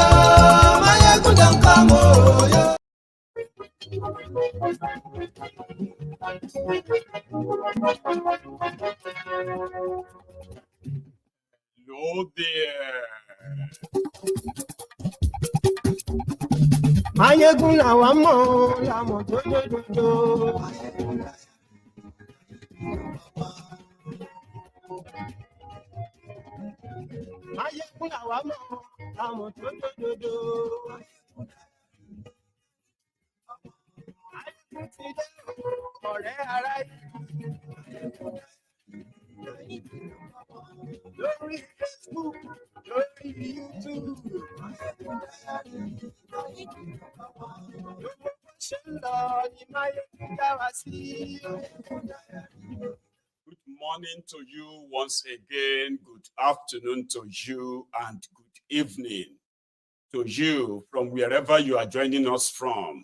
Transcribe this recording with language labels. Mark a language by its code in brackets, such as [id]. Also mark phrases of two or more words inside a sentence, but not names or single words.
[en] Maiyegun don't come, oh yo. Hello there. [yo] Maiyegun làwa mọ̀, làmọ̀ jójójójó. Maiyegun làwa mọ̀, làmọ̀ jójójójó. Maiyegun ti dé, ọ̀rẹ́ ará yìí. Lórí Facebook, lórí YouTube. [en] Good morning to you once again. Good afternoon to you and good evening to you from wherever you are joining us from.